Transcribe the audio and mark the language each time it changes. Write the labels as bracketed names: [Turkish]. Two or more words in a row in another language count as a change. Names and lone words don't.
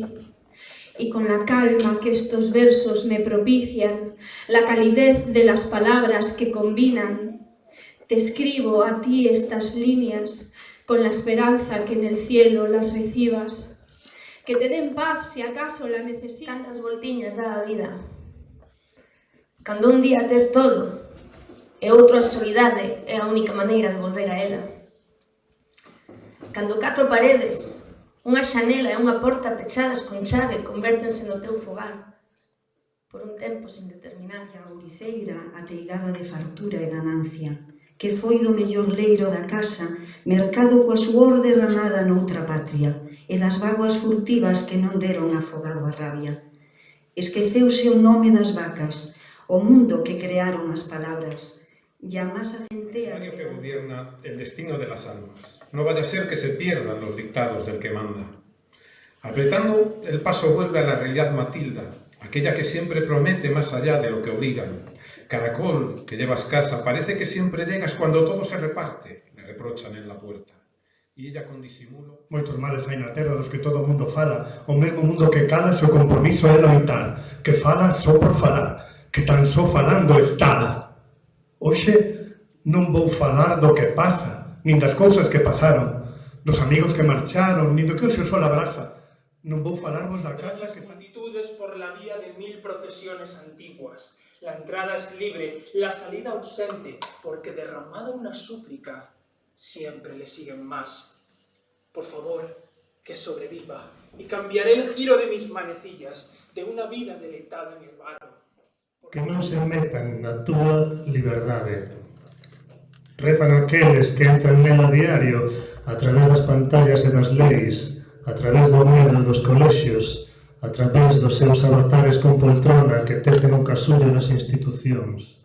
[Spanish] Y con la calma que estos versos me propician, la calidez de las palabras que combinan, te escribo a ti estas líneas con la esperanza que en el cielo las recibas, que te den paz si acaso la necesitas. [Galician] Cantas voltiñas da a vida. Cando un día tes todo e outro a soidade é a única maneira de volver a ela. Cando 4 paredes, unha xanela e unha porta pechadas con chave convértense no teu fogar por un tempo sin determinar. A ouriceira ateigada de fartura e ganancia, que foi do mellor leiro da casa, mercado coa suor derramada noutra patria, e das vaguas furtivas que non deron afogado a rabia. Esqueceuse o nome das vacas, o mundo que crearon as palabras, y a masa centea... [Spanish] Que gobierna el destino de las almas. No vaya a ser que se pierdan los dictados del que manda. Apretando, el paso vuelve a la realidad Matilda, aquella que siempre promete más allá de lo que obligan. Caracol, que llevas casa, parece que siempre llegas cuando todo se reparte, le reprochan en la puerta. E ella con disimulo... [Galician] Moitos males hai na terra dos que todo o mundo fala, o mesmo mundo que cala se o compromiso é loitar, que fala só por falar, que tan só falando estala. Hoxe non vou falar do que pasa, nin das cousas que pasaron, dos amigos que marcharon, nin do que hoxe o sol abrasa. Non vou falarvos da casa que... [Spanish] Multitudes por la vía de 1000 procesiones antiguas. La entrada es libre, la salida ausente, porque derramada una súplica, siempre le siguen más. Por favor, que sobreviva, y cambiaré el giro de mis manecillas de una vida deleitada en el barro. [Galician] Que non se metan na túa liberdade. Rezan aqueles que entran nela a diario a través das pantallas e das leis, a través do medo dos colexios, a través dos seus avatares con poltrona que tecen o casullo nas institucións.